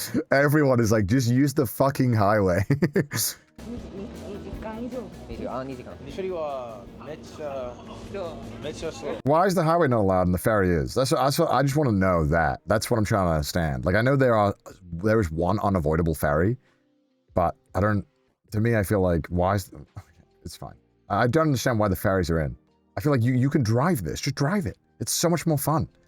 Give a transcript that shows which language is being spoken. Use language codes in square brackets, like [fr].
[en] Everyone is like, just use the fucking highway. [ja] 2時間以上。 2時間。フェリーはめっちゃ [en] slow. Why is the highway not allowed and the ferry is? I just want to know that. That's what I'm trying to understand. Like, I know there is one unavoidable ferry, but I don't... To me, I feel like, why is... It's fine. I don't understand why the ferries are in. I feel like you can drive this. Just drive it. It's so much more fun.